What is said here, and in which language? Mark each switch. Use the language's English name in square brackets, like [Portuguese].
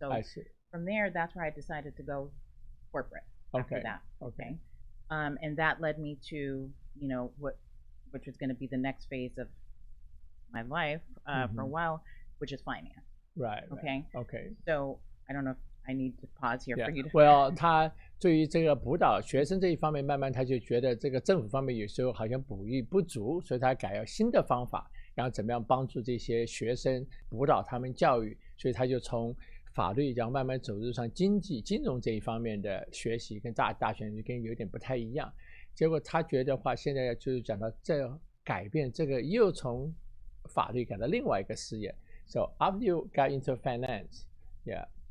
[English] So from there, that's where I decided to go corporate after that. Okay. And that led me to, which was going to be the next phase of my life for a while, which is finance. Right. Okay. So I don't know if I need to pause here for you to. [Chinese] Well, 他对于这个辅导学生这一方面，慢慢他就觉得这个政府方面有时候好像补益不足，所以他改了新的方法，然后怎么样帮助这些学生辅导他们教育，所以他就从法律然后慢慢走入上经济金融这一方面的学习，跟大学就跟有点不太一样。结果他觉得话，现在就是讲到这改变，这个又从法律改到另外一个事业。 [English] So after you got into finance, yeah.